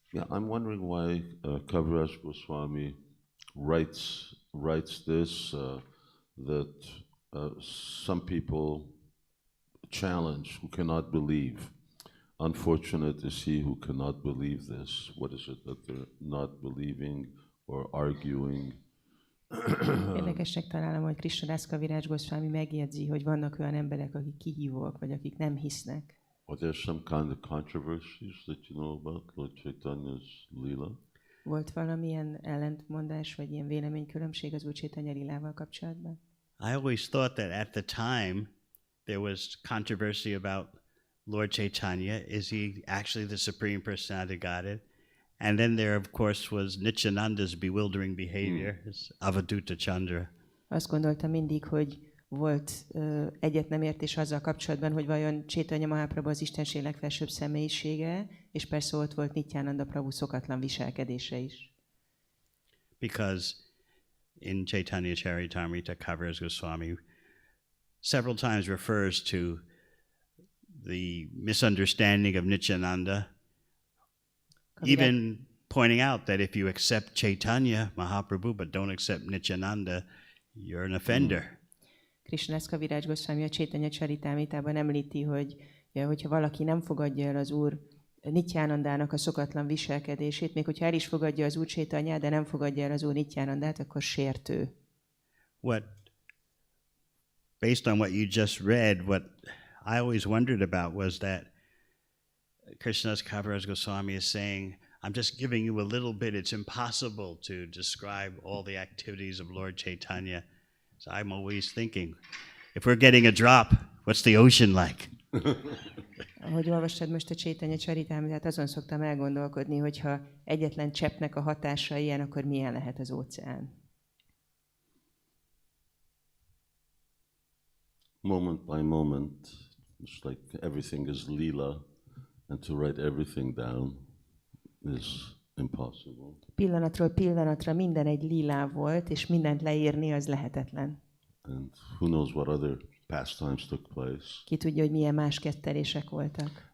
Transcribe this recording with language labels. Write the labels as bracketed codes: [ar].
[en] I'm wondering why Kaviraj Goswami writes this, that some people challenge who cannot believe. Unfortunate is he who cannot believe this. What is it that they're not believing or arguing? [hu] Érdekesnek találom, hogy Krishnadász Kaviraj Goswami megjegyzi, hogy vannak olyan emberek, akik kihívók, vagy akik nem hisznek. [en] Are there some kind of controversies that you know about Lord Chaitanya's Leela? [hu] Volt valamilyen ellentmondás, vagy ilyen véleménykülönbség az Úr Chaitanya Lilával kapcsolatban? [en] I always thought that at the time there was controversy about Lord Chaitanya. Is he actually the Supreme Personality of Godhead? And then there, of course, was Nityananda's bewildering behavior, his Avaduta Chandra. [hu] Azt gondoltam mindig, hogy volt egyet nem értés azzal kapcsolatban, hogy vajon Chaitanya Mahaprabhu az Istenség legfelsőbb személyisége, és persze ott volt Nityananda Prabhu szokatlan viselkedése is. [en] Because in Caitanya Charitamrita, Kaviraj Goswami several times refers to the misunderstanding of Nityananda, even pointing out that if you accept Chaitanya Mahaprabhu but don't accept Nityananda, you're an offender. [hu] Krishnadász Kaviraj Goswami a Chaitanya Charitamritában említi, hogy hogyha valaki nem fogadja el az Úr Nityanandának a szokatlan viselkedését, még hogyha el is fogadja az Úr Chaitanyát, de nem fogadja el az Úr Nityanandát, akkor sértő. [en] Based on what you just read, what I always wondered about was that Krishnadas Kaviraj Goswami is saying, I'm just giving you a little bit. It's impossible to describe all the activities of Lord Chaitanya. So I'm always thinking, if we're getting a drop, what's the ocean like? [hu] Ahogy olvastad most a Chaitanya Charitamritát, azon szoktam elgondolkodni, hogyha egyetlen cseppnek a hatása ilyen, akkor milyen lehet az óceán. [en] Moment by moment, it's like everything is Leela, and to write everything down is impossible. [hu] Pillanatról pillanatra minden egy lilá volt, és mindent leírni az lehetetlen. [en] And who knows what other pastimes took place. [hu] Ki tudja, hogy milyen más kettelések voltak.